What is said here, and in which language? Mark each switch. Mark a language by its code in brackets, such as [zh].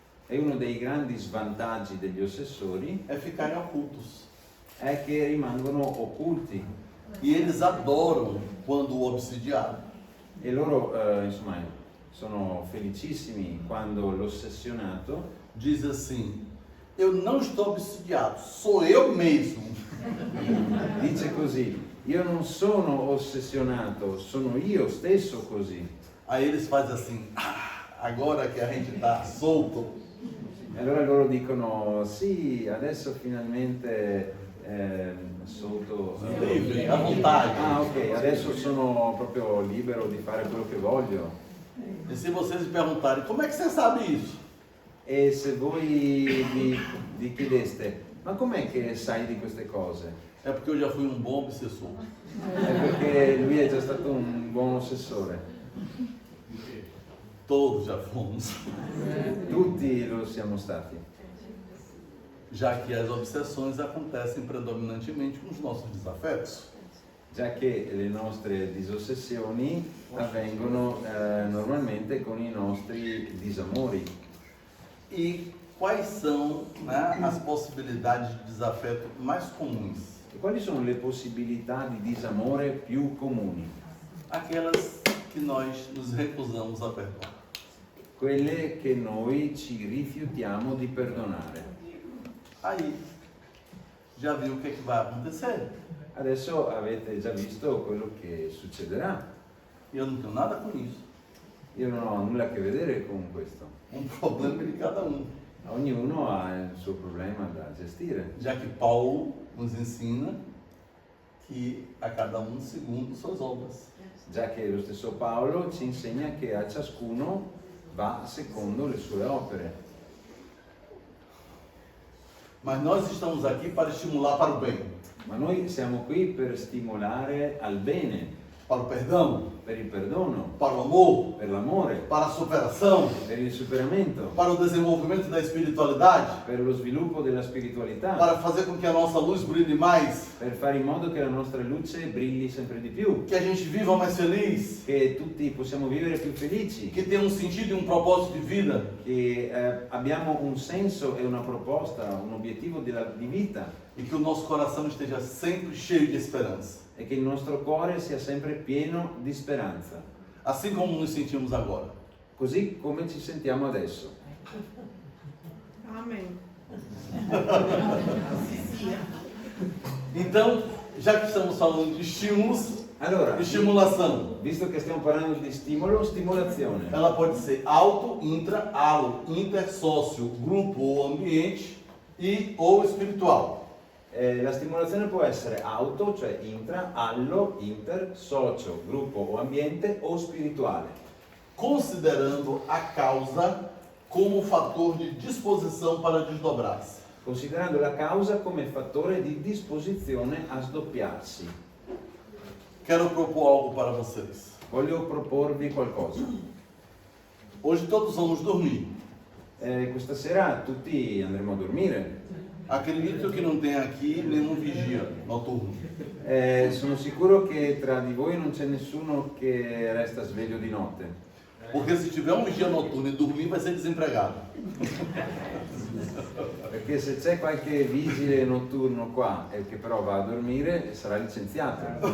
[it] E uno dei grandi svantaggi degli ossessori [pt] é ficarem ocultos. [it] è che rimangono occulti [pt] E eles adoram quando o obsidiado [it] e loro insomma sono felicissimi quando l'ossessionato [pt] diz assim: eu não estou obsidiado, sou eu mesmo. [it] dice così: io non sono ossessionato, sono io stesso così. [pt] Aí eles fazem assim: agora que a gente está solto, [it] E allora loro dicono: sì, adesso finalmente sotto [pt] livre, à vontade. [it] ah, ok, adesso sono proprio libero di fare quello che voglio. [pt] E se vocês me perguntarem, como é que você sabe isso? [it] E se voi vi chiedeste: ma com'è che sai di queste cose? [pt] É porque eu já fui um bom obsessor. [it] È perché lui è già stato un buon ossessore. [pt] Todos já fomos. [it] Tutti lo siamo stati. [pt] Já que as obsessões acontecem predominantemente com os nossos desafetos. [it] Già che le nostre disossessioni avvengono normalmente con i nostri disamori. [pt] E quais são, né, as possibilidades de desafeto mais comuns? [it] E quali sono le possibilità di disamore più comuni? [pt] Aquelas que nós nos recusamos a perdoar. [it] Quelle che noi ci rifiutiamo di perdonare. [pt] Aí, já viu o que é que vai acontecer? [it] Adesso avete già visto quello che succederà. [pt] Eu não tenho nada com isso. [it] Io non ho nulla a che vedere con questo. [pt] Um problema de cada um. [it] Ognuno ha il suo problema da gestire. [pt] Já que Paulo nos ensina que a cada um segundo suas obras. [it] Già che lo stesso Paolo ci insegna che a ciascuno va secondo le sue opere. [pt] Mas nós estamos aqui para estimular para o bem, [it] Ma noi siamo qui per stimolare al bene, [pt] para o perdão, [it] per il perdono, [pt] para o amor, [it] per l'amore, [pt] para a superação, [it] per il superamento, [pt] para o desenvolvimento da espiritualidade, [it] per lo sviluppo della spiritualità, [pt] para fazer com que a nossa luz brilhe mais, [it] per fare in modo che la nostra luce brilli sempre di più, [pt] que a gente viva mais feliz, [it] che tutti possiamo vivere più felici, [pt] que tenha um sentido e um propósito de vida, [it] che abbiamo un senso e una proposta, un obiettivo di vita [pt] e que o nosso coração esteja sempre cheio de esperança. [it] e che il nostro cuore sia sempre pieno di speranza, [pt] Assim como nos sentimos agora. [it] così come ci sentiamo adesso. [pt] Amém. Então, já que estamos falando de estímulos, [it] Allora, [pt] estimulação, [it] visto che stiamo parlando di stimolo, stimolazione. [pt] ela pode ser auto, intra, alo, inter, sócio, grupo ou ambiente e ou espiritual. [it] La stimolazione può essere auto, cioè intra, allo, inter, socio, gruppo o ambiente o spirituale, [pt] Considerando a causa como fator de disposição para desdobrar-se. [it] considerando la causa come fattore di disposizione a sdoppiarsi. [pt] Quero propor algo para vocês. [it] Voglio proporvi qualcosa. [pt] Hoje todos vamos dormir. [it] Questa sera tutti andremo a dormire. [pt] Acredito que não tem aqui nenhum vigia noturno. [it] Sono sicuro che tra di voi non c'è nessuno che resta sveglio di notte. [pt] Porque se tiver um vigia noturno e dormir, vai ser desempregado. [it] Perché se c'è qualche vigile notturno qua e che però va a dormire, sarà licenziato.